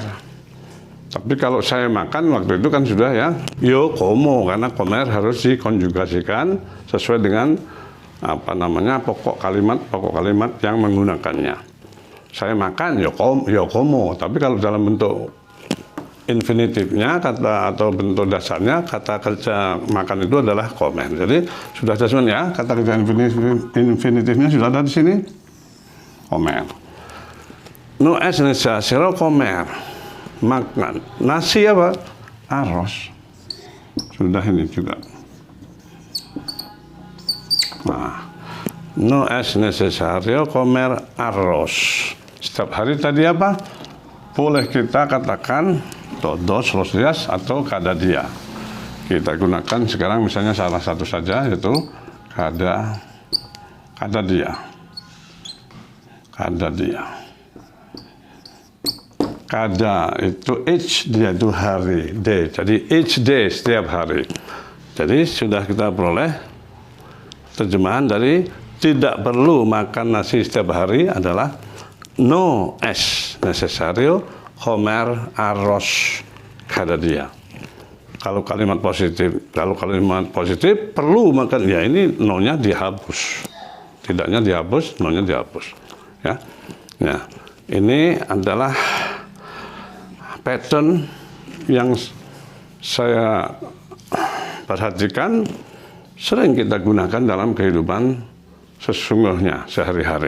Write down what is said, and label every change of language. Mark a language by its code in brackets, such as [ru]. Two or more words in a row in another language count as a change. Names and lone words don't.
[id] Tapi kalau saya makan waktu itu kan sudah ya [es] yo como, [id] karena comer harus dikonjugasikan sesuai dengan apa namanya pokok kalimat yang menggunakannya. Saya makan [es] yo como, [id] tapi kalau dalam bentuk infinitifnya kata atau bentuk dasarnya kata kerja makan itu adalah comer. Jadi sudah ada ya kata kerja infinitifnya sudah ada di sini, comer. [es] No es necesario comer, [id] makan. Nasi apa? Arroz. Sudah ini juga. Nah, [es] no es necesario comer arroz. [id] Setiap hari tadi apa? Boleh kita katakan [es] todos los días [id] atau [es] cada día. [id] Kita gunakan sekarang misalnya salah satu saja, yaitu [es] cada día. Cada día. [id] Cada itu each, dia itu hari, day. Jadi [en] each day, [id] setiap hari. Jadi sudah kita peroleh terjemahan dari tidak perlu makan nasi setiap hari adalah [es] no es necesario comer arroz cada día. [id] Kalau kalimat positif perlu makan, ya ini no-nya dihapus. Tidaknya dihapus, no-nya dihapus. Ya. Nah, ini adalah pattern yang saya perhatikan sering kita gunakan dalam kehidupan sesungguhnya sehari-hari.